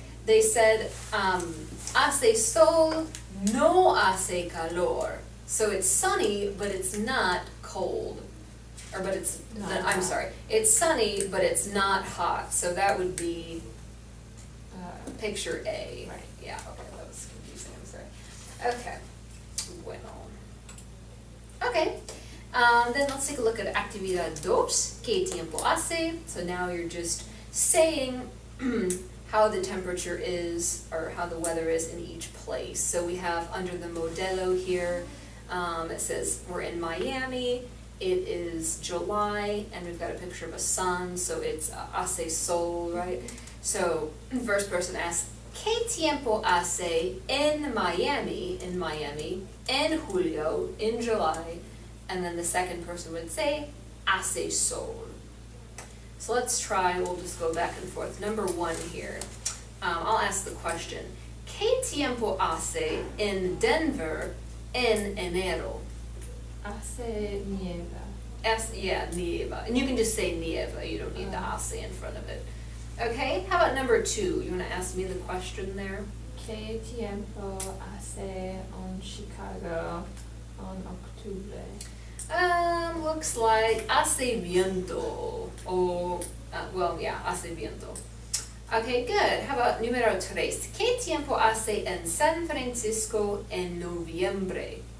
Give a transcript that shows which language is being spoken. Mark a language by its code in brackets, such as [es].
[en] They said, [es] hace sol, no hace calor. [en] So it's sunny, but it's not cold. But it's, Not I'm hot. sorry, it's sunny, but it's not hot. So that would be picture A. Right. Yeah, okay, that was confusing, I'm sorry. Okay, bueno. Okay, then let's take a look at actividad 2, [es] ¿qué tiempo hace? [en] So now you're just saying how the temperature is, or how the weather is in each place. So we have under the modelo here, it says we're in Miami, it is July, and we've got a picture of a sun, so it's [es] hace sol, [en] right? So, first person asks, [es] ¿qué tiempo hace en Miami, en julio, [en] in July? And then the second person would say, [es] hace sol. [en] So let's try, we'll just go back and forth. Number 1 here, I'll ask the question, [es] ¿qué tiempo hace en Denver en enero? Hace nieva. Yeah, nieva. [en] And you can just say nieva, you don't need the hace in front of it. Okay, how about number 2? You wanna ask me the question there? [es] ¿Qué tiempo hace en Chicago en octubre? [en] Looks like [es] hace viento, or, hace viento. [en] Okay, good. How about número 3? [es] ¿Qué tiempo hace en San Francisco en noviembre?